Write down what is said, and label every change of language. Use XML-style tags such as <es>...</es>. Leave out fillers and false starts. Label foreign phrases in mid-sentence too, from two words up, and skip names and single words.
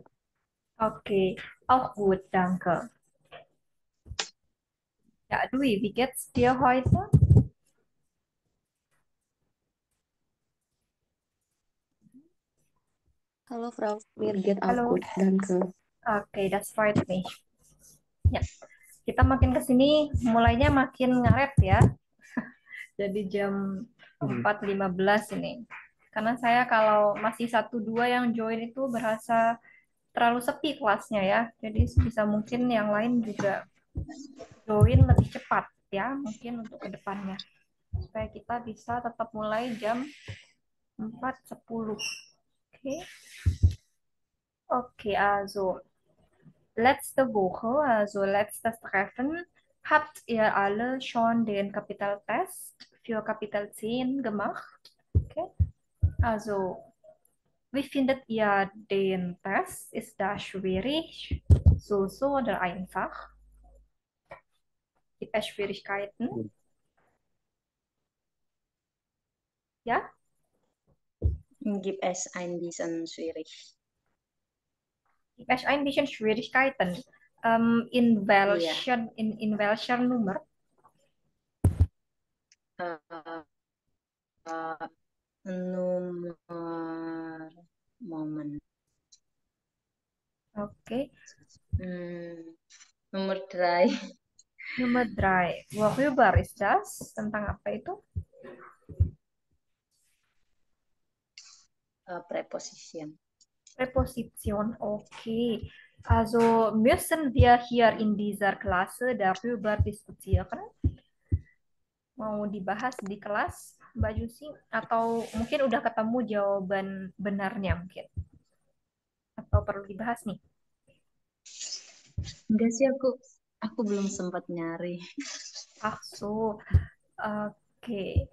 <de>Okay, auch gut, danke. Ja, Dui, wie geht's dir heute? Hallo Frau, mir geht auch Hallo. gut, danke. Oke, das freut mich.</de> <id>Ya, kita makin ke sini mulainya makin ngaret ya. Jadi jam Hmm. 4.15 ini. Karena saya kalau masih satu dua yang join itu berasa terlalu sepi kelasnya ya. Jadi bisa mungkin yang lain juga join lebih cepat ya, mungkin untuk kedepannya. Supaya kita bisa tetap mulai jam 4.10. Okay.</id> <de>Okay, also letzte Woche, also letztes Treffen, habt ihr alle schon den Kapitaltest für Kapitel 10 gemacht? Okay. Also, wie findet ihr den Test? Ist das schwierig, so oder einfach? Gibt es Schwierigkeiten? Ja, Gibt es ein bisschen schwierig. gibt es ein bisschen Schwierigkeiten.</de> <id>Iya,</id> <de>In welcher Nummer?</de> <id>eh, eh, nomor momen. Oke. Hmm, nomor 3,</id> <de>Nummer 3. Worüber ist das?</de> <id>Tentang apa itu? Preposition.</id> <de>Präposition. Okay. Also müssen wir hier in dieser Klasse darüber diskutieren?</de> <id>Mau dibahas di kelas, Mbak Jusi? Atau mungkin udah ketemu jawaban benarnya mungkin? Atau perlu dibahas nih? Enggak sih aku belum sempat nyari. Ah, so. Oke.</id>